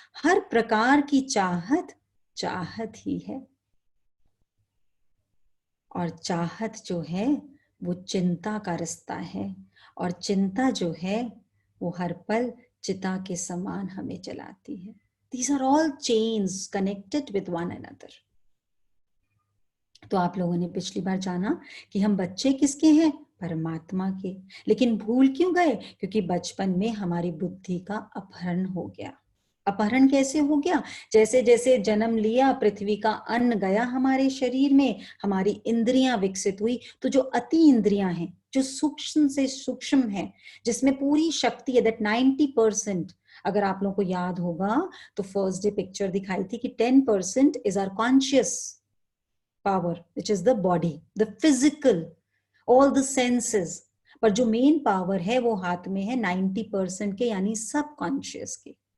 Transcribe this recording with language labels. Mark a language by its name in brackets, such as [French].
[Hindi] हर प्रकार की चाहत चाहत ही है, और चाहत जो है वो चिंता का रास्ता है, और चिंता जो है वो हर पल चिता के समान हमें जलाती है। [English] These are all chains connected with one another. [Hindi] तो आप लोगों ने पिछली बार जाना कि हम बच्चे किसके हैं? परमात्मा के। लेकिन भूल क्यों गए? क्योंकि बचपन में हमारी बुद्धि का अपहरण हो गया। अपहरण कैसे हो गया? जैसे जैसे जन्म लिया, पृथ्वी का अन्न गया हमारे शरीर में, हमारी इंद्रियां विकसित हुई, तो जो अति इंद्रियां हैं, जो सूक्ष्म से सूक्ष्म है, जिसमें पूरी शक्ति है, दैट 90%, अगर आप लोगों को याद होगा तो फर्स्ट डे पिक्चर दिखाई थी कि [English] 10% is our conscious power, which is the body, the physical, all the senses, [Hindi] पर जो मेन पावर है वो हाथ में है 90% के, यानी सबकॉन्शियस के।